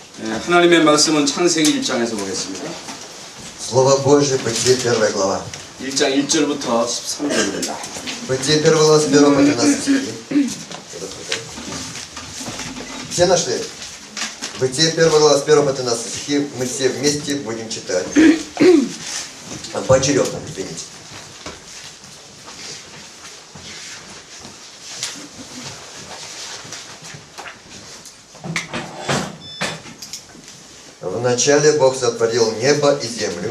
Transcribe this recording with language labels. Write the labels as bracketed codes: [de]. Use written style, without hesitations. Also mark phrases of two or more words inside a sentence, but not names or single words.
[ko] 하나님의 말씀은 창세기 1장에서 보겠습니다. [ru] Слово Божие, Бытие 1 глава. [ko] 1장 1절부터 13절입니다. [ru] Бытие 1 глава с 1 по 13 стихи. Все нашли? Бытие 1 глава с 1 по 13 стихи. Мы все вместе будем читать. Поочередно, извините. Вначале Бог сотворил небо и землю.